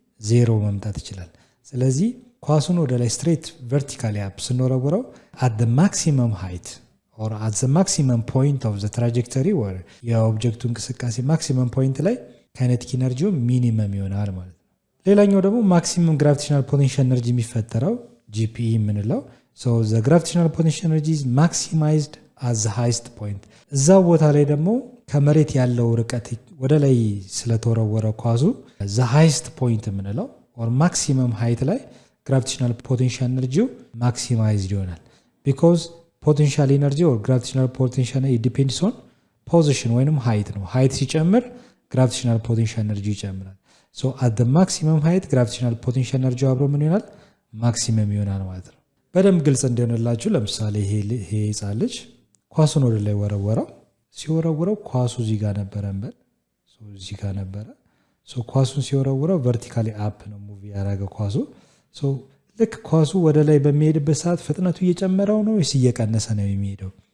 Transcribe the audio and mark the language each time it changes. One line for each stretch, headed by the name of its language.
Amharic: 0 መምጣት ይችላል። ስለዚህ ኳሱን ወደ ላይ ስትሬት ቨርቲካሊ አፕ ስንወረውረው
English: at the maximum height or at the maximum point of the trajectory or
Amharic: የኦብጀክቱ እንቅስቃሴ ማክሲመም ፖይንት ላይ ካይኔቲክ ኤነርጂው ሚኒመም ይሆናል ማለት ነው። ሌላኛው ደግሞ ማክሲመም ግራቪቴሽናል ፖቴንሻል ኤነርጂ የሚፈጠረው GPE የምንለው
English: the gravitational potential energy is maximized at the highest point.
Amharic: እዛ ቦታ ላይ ደግሞ ከመሬት ያለው ርቀት ወደ ላይ ስለተወረወረ ኳሱ
English: the highest point
Amharic: የምንለው
English: or maximum height
Amharic: ላይ
English: gravitational potential energy maximized
Amharic: ይሆናል
English: because potential energy or gravitational potential energy depends on position
Amharic: ወይንም height ነው። height ሲጨምር gravitational potential energy ይጨምራል።
English: at the maximum height gravitational potential energy
Amharic: አብሮ ምን ይሆናል? ማክሲመም ይሆናል ማለት ነው። በደንብ ግልጽ እንዲሆንላችሁ ለምሳሌ ይሄ ህፃን ልጅ ኳሱን ወደ ላይ ወረወረው። ሲወረወረው ኳሱ እዚህ ጋር ነበረ እንበል እዚህ ጋር ነበረ ኳሱን ሲወረውረው ቨርቲካሊ አፕ ነው ሙቪ ያደረገው ኳሱ። ልክ ኳሱ ወደ ላይ በሚሄድበት ሰዓት ፍጥነቱ እየጨመረው ነው ወይስ እየቀነሰ ነው የሚሄደው?